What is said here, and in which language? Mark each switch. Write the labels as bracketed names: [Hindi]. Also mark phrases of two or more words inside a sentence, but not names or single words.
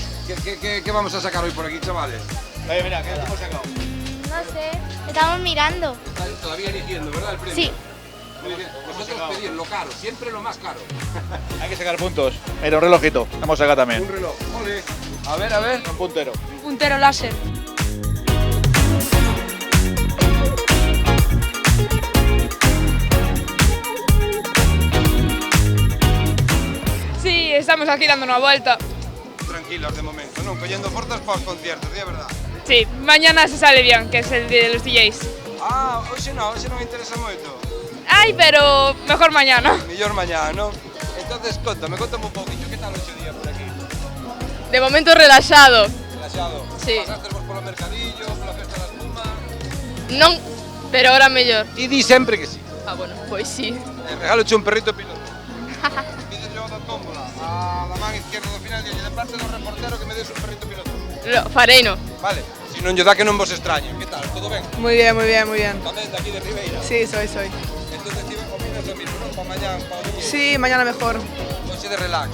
[Spanish] ¿Qué vamos a sacar hoy por aquí, chavales? Mira, ¿qué hemos sacado? No sé, estamos mirando. Estáis todavía eligiendo, ¿verdad? El premio. Sí. Muy bien. Vosotros pedid lo caro, siempre lo más caro. Hay que sacar puntos. Mira, un relojito. Hemos sacado también. Un reloj. Ole. A ver. Un puntero. Un puntero láser. [Galician] Sí, estamos aquí dando unha volta. Tranquilos de momento, non? Collendo forzas para os conciertos, di a verdade. [Spanish] Sí, mañana se sale bien, que es el de los DJs. Ah, [Galician] hoxe non interesa moito. [Spanish] Ay, pero mejor mañana. [Galician] Millor mañá, non? Entonces, contame un pouquinho, que tal hoxe día por aquí? De momento relaxado. Relaxado? Sí. Pasastes vos polo mercadillo, pola festa da espuma? Non, pero ahora mellor. Ti di sempre que sí. Ah, bueno, pois sí. Regaloche un perrito piloto. Pídelle da tómbola [Spanish] a la [Galician] man izquierda do final, de parte do reportero que me des un perrito piloto. Fareino. Vale, si non lle dá que non vos extrañe. Que tal, todo ben? [Spanish] Muy bien, muy bien, muy bien. [Galician] Tamén de aquí de Ribeira. [Spanish] Sí, soy. [Galician] Entonces ti opinas [Spanish] lo mismo, [Galician] non? Para mañá, para o día. [Spanish] Sí, mañana mejor. [Galician] Hoxe de relax.